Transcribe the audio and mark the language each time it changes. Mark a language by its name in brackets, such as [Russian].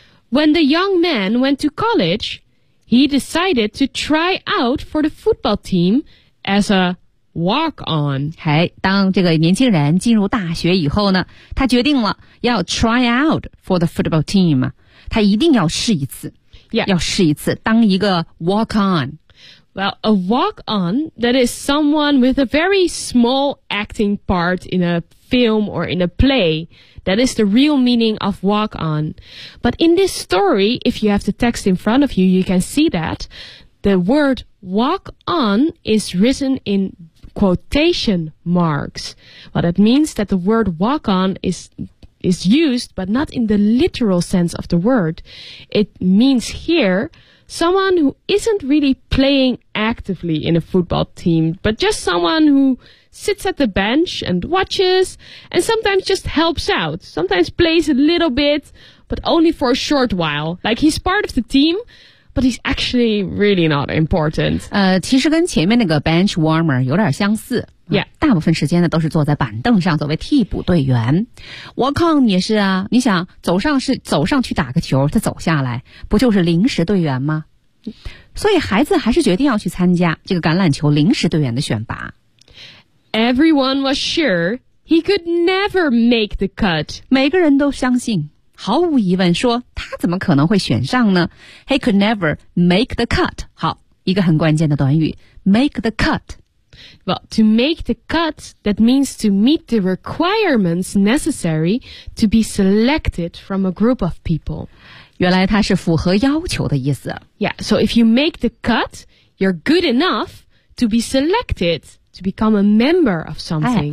[English] When the young man went to college, he decided to try out for the football team as a walk-on. [Chinese] 嘿，当这个年轻人进入大学以后呢，他决定了要 [English] try out for the football team. [Chinese] 他一定要试一次、 yeah. 要试一次当一个 walk on. [English] Well, a walk on, that is someone with a very small acting part in a film or in a play. That is the real meaning of walk on. But in this story, if you have the text in front of you, you can see that the word walk on is written in quotation marks. Well, that means that the word walk on is used, but not in the literal sense of the word. It means here, someone who isn't really playing actively in a football team, but just someone who sits at the bench and watches, and sometimes just helps out, sometimes plays a little bit, but only for a short while. Like he's part of the team, but he's actually really not important. [Chinese] 其实跟前面那个 bench warmer 有点相似。 Yeah. 大部分时间呢都是坐在板凳上作为替补队员。 Walk on 也是啊，你想走上去打个球，他走下来不就是临时队员吗？所以孩子还是决定要去参加这个橄榄球临时队员的选拔。 [English] Everyone was sure he could never make the cut. [Chinese] 每个人都相信，毫无疑问说他怎么可能会选上呢？ [English] He could never make the cut. [Chinese] 好，一个很关键的短语， make the cut. [English] Well, to make the cut, that means to meet the requirements necessary to be selected from a group of people. [Chinese] 原来它是符合要求的意思。 [English] Yeah, so if you make the cut, you're good enough to be selected to become a member of something.